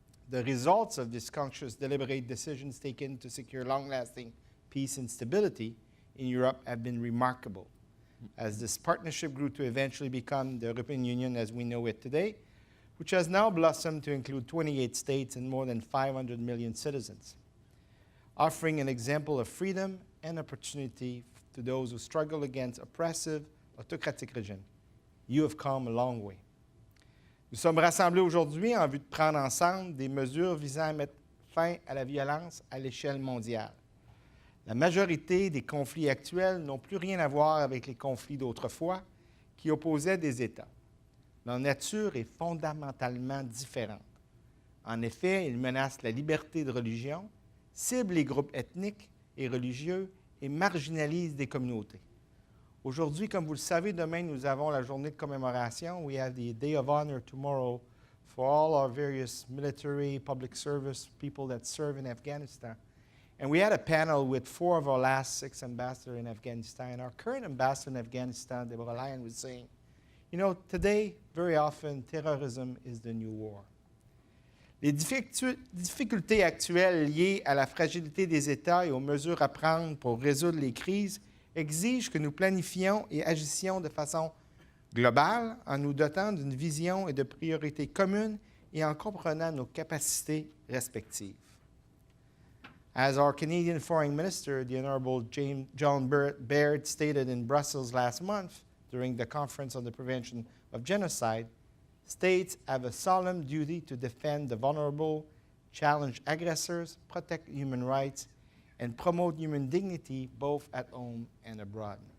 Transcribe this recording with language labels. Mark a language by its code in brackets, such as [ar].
[en] The results of these conscious, deliberate decisions taken to secure long-lasting peace and stability in Europe have been remarkable, as this partnership grew to eventually become the European Union as we know it today, which has now blossomed to include 28 states and more than 500 million citizens, offering an example of freedom and opportunity to those who struggle against oppressive, autocratic regimes. You have come a long way. [fr] Nous sommes rassemblés aujourd'hui en vue de prendre ensemble des mesures visant à mettre fin à la violence à l'échelle mondiale. La majorité des conflits actuels n'ont plus rien à voir avec les conflits d'autrefois qui opposaient des États. Leur nature est fondamentalement différente. En effet, ils menacent la liberté de religion, ciblent les groupes ethniques et religieux et marginalisent des communautés. Aujourd'hui, comme vous le savez, demain, nous avons la journée de commémoration. [en] We have the Day of Honor tomorrow for all our various military, public service people that serve in Afghanistan. And we had a panel with 4 of our last 6 ambassadors in Afghanistan. Our current ambassador in Afghanistan, Deborah Lyon, was saying, you know, today, very often, terrorism is the new war. [fr] Les difficultés actuelles liées à la fragilité des États et aux mesures à prendre pour résoudre les crises exigent que nous planifions et agissions de façon globale en nous dotant d'une vision et de priorités communes et en comprenant nos capacités respectives. [en] As our Canadian Foreign Minister, the Honourable John Baird, stated in Brussels last month during the Conference on the Prevention of Genocide, states have a solemn duty to defend the vulnerable, challenge aggressors, protect human rights, and promote human dignity both at home and abroad.